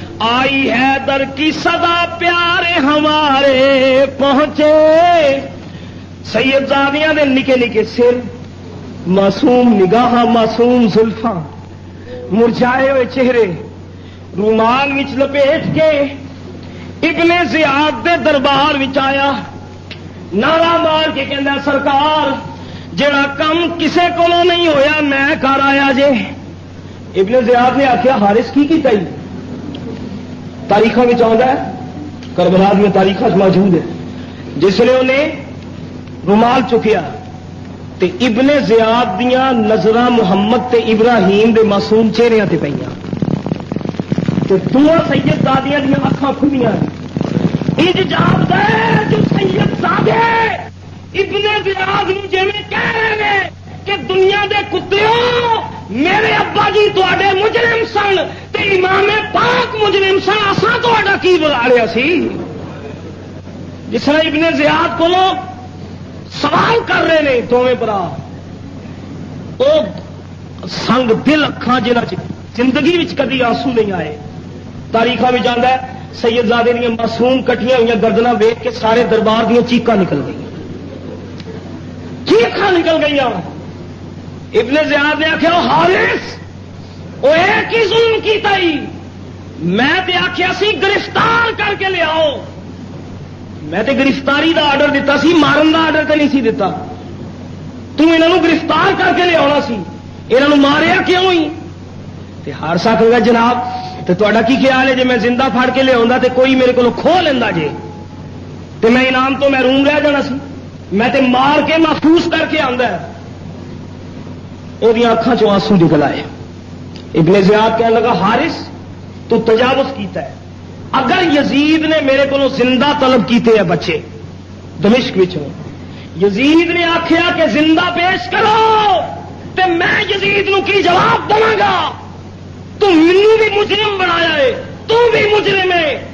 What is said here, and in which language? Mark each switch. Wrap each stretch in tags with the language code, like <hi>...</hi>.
<ur>آئی حیدر کی صدا پیارے ہمارے پہنچے.</ur> <pa>سیدزادیاں دے نکے نکے سر, معصوم نگاہ, معصوم زلفاں, مرجھائے ہوئے چہرے, رومال وچ لپیٹ کے ابن زیاد دے دربار وچ آیا. نعرہ مار کے کہندا سرکار جڑا کم کسے کولوں نہیں ہویا میں کر آیا جے. ابن زیاد نے آخیا حارث کی کیتا ہی؟</pa> <ur>تاریخوں میں آتا ہے, کربلا میں تاریخ موجود ہے.</ur> <pa>جس نے انہیں رومال چکیا تے ابن زیاد دیاں نظراں محمد تے ابراہیم دے معصوم چہریاں تے پئیاں. تے دو سیدزادیاں دیاں اکھاں کھلیاں. انج جاپدا ہے جو سیدزادے ابن زیاد نوں جویں کہہ رہے نے کہ دنیا دے کتےوں میرے ابا جی تواڈے مجرم سن تے امام پاک مجرم سن, اساں تواڈا کی بگاڑیا سی. جس طرح ابن زیاد کولوں سوال کر رہے نے دونوں برا, او سنگ دل اکھاں جنہاں چ زندگی وچ کدی آنسو نہیں آئے. تاریخاں وچ آندا ہے سیدزادے دیاں معصوم کٹیاں ہوئی گردناں ویکھ کے سارے دربار دیاں چیخاں نکل گئی, چیخاں نکل گئی. ابن زیاد نے آخیا حارث وہ ایک ہی ظلم کیتا ہی, میں تے آخیا سی گرفتار کر کے لے آؤ. میں تے گرفتاری دا آرڈر دیتا سی, مارن دا آرڈر تے نہیں سی دیتا. تو انہاں نوں گرفتار کر کے لے آنا سی, انہاں نوں ماریا کیوں ہی؟ تے حارث آکھے گا جناب تے تہاڈا کی خیال ہے جے میں زندہ پھڑ کے لے آوندا تے کوئی میرے کولوں کھو لیندا جے تے میں انعام تو محروم رہ جانا سی. میں تے مار کے محفوظ کر کے آندا ہے. وہ اکھاں چوں آنسو نکل آئے. ابن زیاد کہنے لگا حارث تو تجاوز کیتا ہے. اگر یزید نے میرے کو زندہ طلب کیتے ہیں بچے دمشق وچوں, یزید نے آخیا کہ زندہ پیش کرو تے میں یزید نو کی جواب دواں گا؟ تو مینوں بھی مجرم بنایا ہے, تو بھی مجرم ہے.</pa>